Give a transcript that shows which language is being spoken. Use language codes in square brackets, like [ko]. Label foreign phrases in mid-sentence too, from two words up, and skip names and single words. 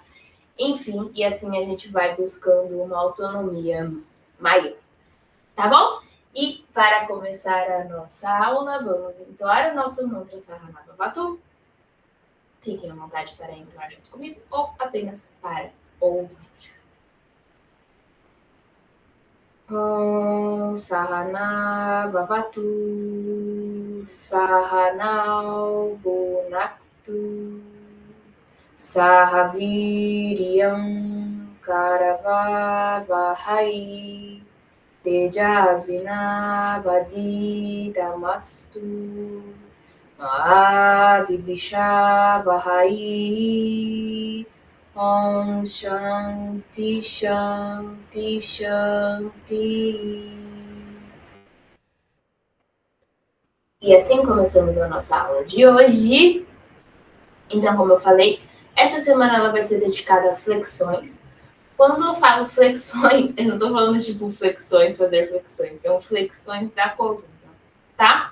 [pt] Enfim, e assim a gente vai buscando uma autonomia maior. Tá bom? E para começar a nossa aula, vamos entoar o nosso mantra Saranava Vatu. Fiquem à vontade para entoar junto comigo ou apenas para ouvir. [sa] Om Sahana Vavatu Sahanau Bhunaktu Sahaviryam Karavavahai Tejasvinavadidamastu Mahavidvishavahai Om Shanti Shanti Shanti. [pt] E assim começamos a nossa aula de hoje. Então, como eu falei, essa semana ela vai ser dedicada a flexões. Quando eu falo flexões, eu não estou falando tipo flexões, fazer flexões, são flexões da coluna, tá?